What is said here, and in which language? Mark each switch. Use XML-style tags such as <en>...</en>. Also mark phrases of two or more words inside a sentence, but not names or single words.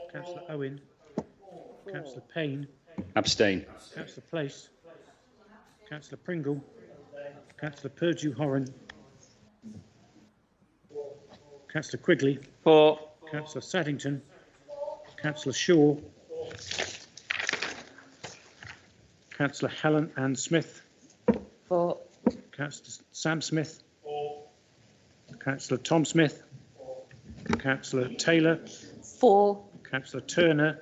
<en>Councillor Owen. Councillor Payne. Abstain. Councillor Place. Councillor Pringle. Councillor Purdue Horan. Councillor Quigley. 4. Councillor Saddington. Councillor Shaw. Councillor Helen Ann Smith. 4. Councillor Sam Smith. 4. Councillor Tom Smith. Councillor Taylor. 4. Councillor Turner.</en>